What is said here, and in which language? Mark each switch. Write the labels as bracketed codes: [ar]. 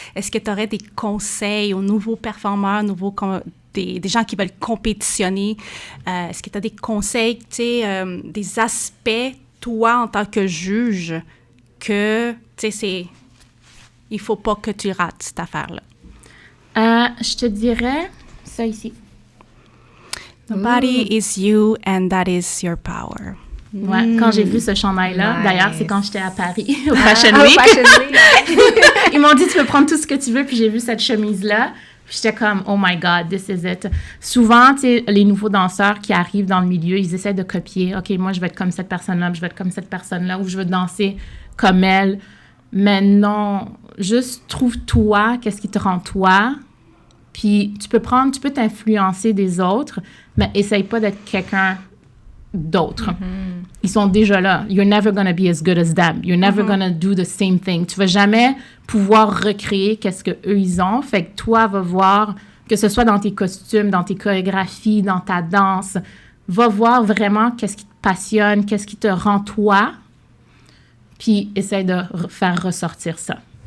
[fr] Est-ce que tu aurais des conseils aux nouveaux performeurs, des gens qui veulent compétitionner? Est-ce que tu as des conseils, des aspects toi, en tant que juge, que, tu sais, il faut pas que tu rates cette affaire-là? Je te dirais ça ici. [en] Nobody is you and that is your power. [fr] Ouais, quand j'ai vu ce chandail-là, d'ailleurs, c'est quand j'étais à Paris, au Fashion Week. Ils m'ont dit, tu peux prendre tout ce que tu veux, puis j'ai vu cette chemise-là. J'étais comme, [en] oh my God, this is it. [fr] Souvent, tu sais, les nouveaux danseurs qui arrivent dans le milieu, ils essaient de copier. OK, moi, je vais être comme cette personne-là, je vais être comme cette personne-là, ou je veux danser comme elle. Mais non, juste trouve-toi, qu'est-ce qui te rend toi. Puis tu peux t'influencer des autres, mais essaye pas d'être quelqu'un d'autre. Ils sont déjà là. [en] You're never gonna be as good as them. You're never gonna do the same thing. [fr] Tu vas jamais pouvoir recréer qu'est-ce que eux ils ont. Fait que toi, va voir, que ce soit dans tes costumes, dans tes chorégraphies, dans ta danse, va voir vraiment qu'est-ce qui te passionne, qu'est-ce qui te rend toi, puis essaye de faire ressortir ça.